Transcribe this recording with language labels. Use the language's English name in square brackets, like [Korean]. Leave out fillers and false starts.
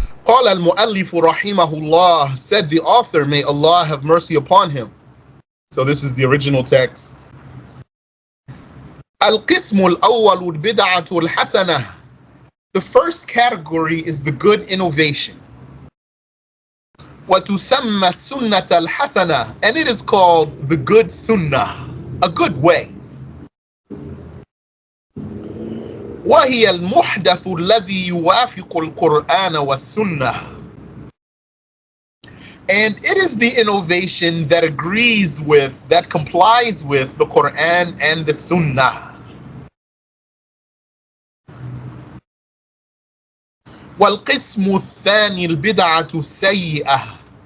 [Arabic] قال المؤلف رحمه الله, [English] said the author, may Allah have mercy upon him. So this is the original text. [Arabic] القسم الأول البدعة الحسنة. [English] The first category is the good innovation. [Arabic] وتسمى السنة الحسنة, [English] and it is called the good sunnah, a good way. [Arabic] وهي المحدث الذي يوافق القرآن والسنة. [English] And it is the innovation that agrees with, that complies with the Quran and the Sunnah. [Arabic] وَالْقِسْمُ الثَّانِي الْبِدْعَةُ السَّيِّئَةُ.